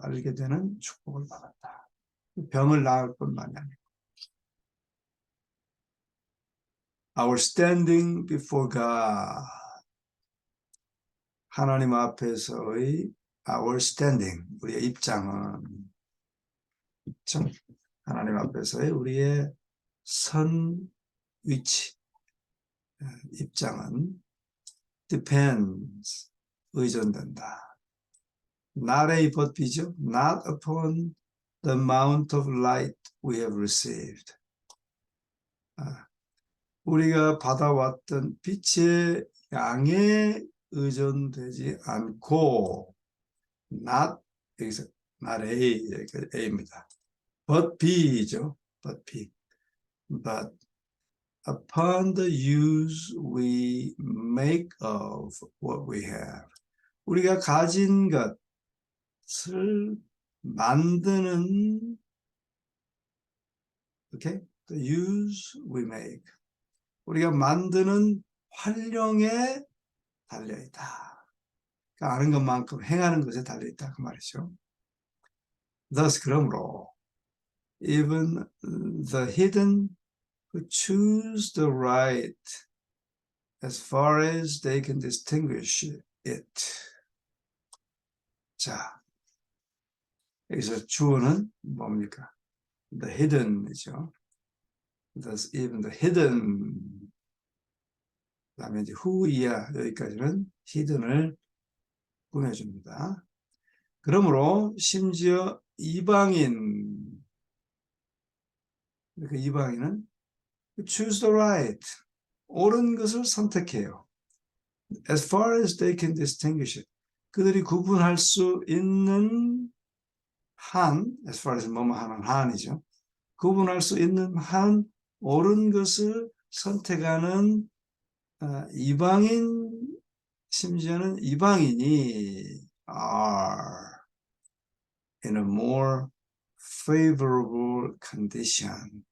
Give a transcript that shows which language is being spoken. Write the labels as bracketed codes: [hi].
[ko] 알게 되는 축복을 받았다. 병을 나을 뿐만이 아니고 [en] our standing before God, [ko] 하나님 앞에서의 our standing, 우리의 입장은 하나님 앞에서의 우리의 선 위치, 입장은 [en] depends, [ko] 의존된다. [en] Not A but B죠. Not upon the amount of light we have received. [ko] 우리가 받아왔던 빛의 양에 의존되지 않고 not, 여기서 not A, A입니다. [en] but B죠. but B. But upon the use we make of what we have. [ko] 우리가 가진 것을 만드는, okay? [en] The use we make. [ko] 우리가 만드는 활용에 달려있다. 그러니까 아는 것만큼 행하는 것에 달려있다. 그 말이죠. [en] Thus, [ko] 그러므로 [en] even the hidden who choose the right as far as they can distinguish it. [ko] 자, 여기서 주어는 뭡니까? [en] The hidden이죠. Thus, even the hidden. [ko] 그 다음에 이제 who이야 여기까지는 hidden을 꾸며줍니다. 그러므로 심지어 이방인, 그 이방인은 [en] choose the right, [ko] 옳은 것을 선택해요. [en] As far as they can distinguish it. [ko] 그들이 구분할 수 있는 한, [en] as far as [ko] 뭐뭐 하는 한이죠. 구분할 수 있는 한 옳은 것을 선택하는 이방인, 심지어는 이방인이 [en] are in a more favorable condition.